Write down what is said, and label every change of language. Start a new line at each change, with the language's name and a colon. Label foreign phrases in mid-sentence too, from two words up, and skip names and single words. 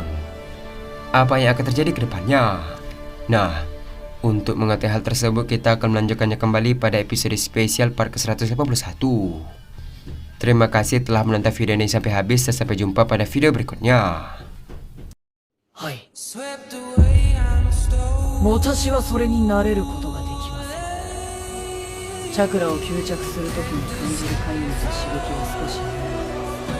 Indonesian: Apa yang akan terjadi ke depannya? Nah, untuk mengetahui hal tersebut, kita akan melanjutkannya kembali pada episode spesial part ke-181. Terima kasih telah menonton video ini sampai habis dan sampai jumpa pada video berikutnya. Hai.
Japanese: 私はそれになれることができません。チャクラを吸着するときに感じるかゆみと刺激は少し